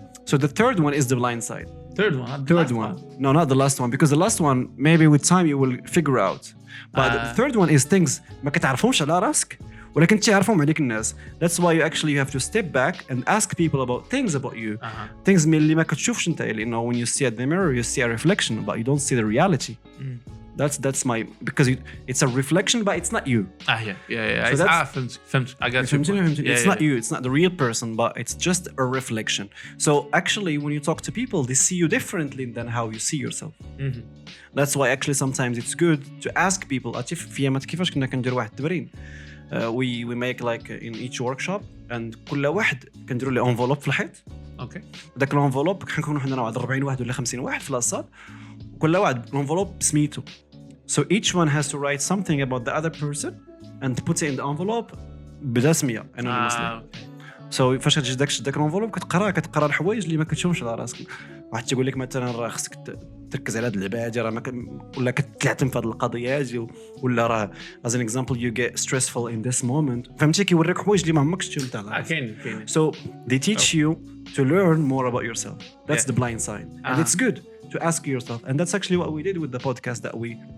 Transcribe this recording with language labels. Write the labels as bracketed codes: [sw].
[en] So the third one is the blind side. Third one. No, not the last one, because the last one maybe with time you will figure out. But the third one is things [ar] ما كتعرفهمش على راسك ولكن تعرفهم عليك الناس. [en] That's why you actually have to step back and ask people about things about you. Things [ar] اللي ما كتشوفش انت لأنه [en] when you see at the mirror you see a reflection but you don't see the reality. That's my because it's a reflection but it's not you. Yeah. So فهمت. I got you. It's not you. It's not the real person but it's just a reflection. So actually when you talk to people they see you differently than how you see yourself. That's why actually sometimes it's good to ask people. [ar] في يامات كيفاش كنا كندير واحد التمرين. [en] We make like in each workshop and [ar] كل واحد كنديروا له envelope في الحيط. اوكي. داك الانفلوب كنكونوا حنا واحد 40 واحد ولا 50 واحد في لاصال وكل واحد الانفلوب بسميتو. [en] So each one has to write something about the other person and put it in the envelope [ar] بلا سميه [en] anonymously. [ar] So فاش كتجي داك الانفلوب كتقرا الحوايج اللي ما كتشوفش على راسك. واحد تيقول لك مثلا راه خصك تركز على هاد اللعبه هادي راه ولا كتعتم في هاد القضيه هادي ولا راه [en] as an example you get stressful in this moment. [ar] فهمتي كيوريك حوايج اللي ما عمرك شفتهم تاع راسك. كاين. [en] So they teach you to learn more about yourself. That's the blind side. And it's good to ask yourself. And that's actually what we did with the podcast that we